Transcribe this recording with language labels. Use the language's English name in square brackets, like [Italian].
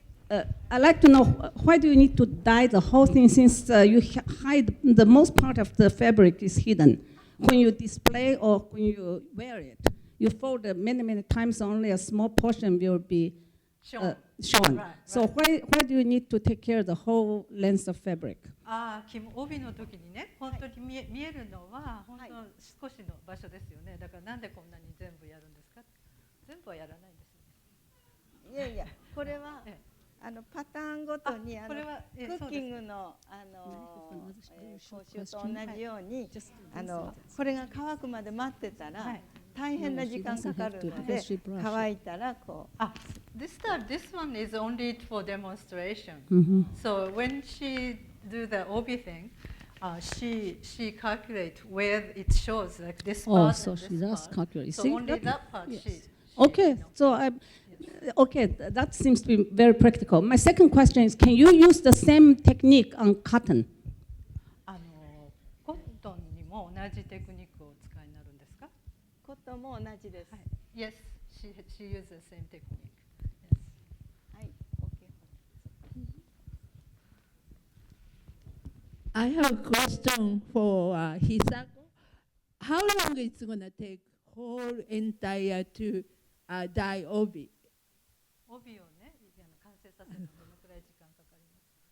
[English] I'd like to know, why do you need to dye the whole thing, since you hide the most part of the fabric is hidden? When you display or when you wear it, you fold it many times, only a small portion will be shown. Right. So why do you need to take care of the whole length of fabric? [Japanese] 帯の時にね、本当に見えるのは本当少しの場所ですよね。だからなんでこんなに全部やるんですか？全部はやらないんですよね。いやいや、これはパターンごとにこれはクッキングの講習と同じようにこれが乾くまで待ってたら大変な時間かかるので、乾いたらこう。 [English] This one is only for demonstration. So when she do the obi thing, she calculate where it shows like this part. So and she this does part. calculate. So See, only that part she. Okay, so that seems to be very practical. My second question is, can you use the same technique on cotton? [Japanese] コットンにも同じテクニックをお使いになるんですか？コットンも同じです。 [English] Yes, she uses the same technique. Yes. [Japanese] はい、OK。 [English] I have a question for Hisako. How long it's going to take whole entire to dye obi? [Japanese] 帯をね、完成させるのにどのくらい時間かかります？